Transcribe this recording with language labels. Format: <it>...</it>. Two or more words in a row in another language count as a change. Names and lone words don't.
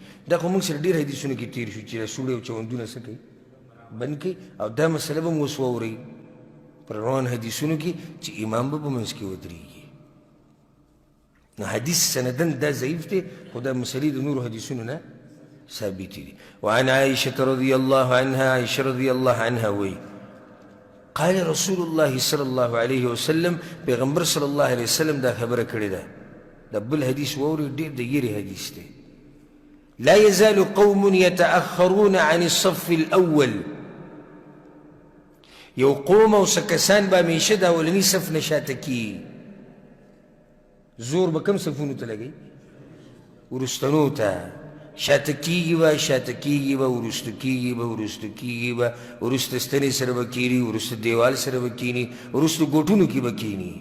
<ps>دا خو موږ سره ډېر حدیثونو کې تېر شو چې دا سوړي او چوندونه څه کوي؟ بند کوي. او دا مسله به مو اوس واورئ پر روان حدیثونو کې چې امام به په منځ کې ودرېږي. نو حدیث سندن دا ضعیف دی، خو دا مسلې د نورو حدیثونو نه ثابتې دي.</ps> <ar>وعن عائشة رضي الله عنها، عائشة رضي الله عنها وی قال رسول الله صلى الله عليه وسلم،</ar> <ps>پیغمبر</ps> <ar>صلی الله علیه وسلم</ar> <ps>دا خبره کړې ده. دا بل حدیث واورئ، ډېر د یېرې حدیث دی.</ps> <ar>لا يزال قوم يتأخرون عن الصف الأول.</ar> <ps>یو قوم او سکسان به همیشه د اولني صف نه شاته کیږي. زور به کوم صفونو ته لګوي؟ وروستنو ته. شاته کیږي به، شاته کیږي به، وروسته کیږي به، وروسته کیږي به، وروسته ستنې سره به کیني، وروسته دیوال سره به کیني، وروسته ګوټونو کې به کیني.</ps>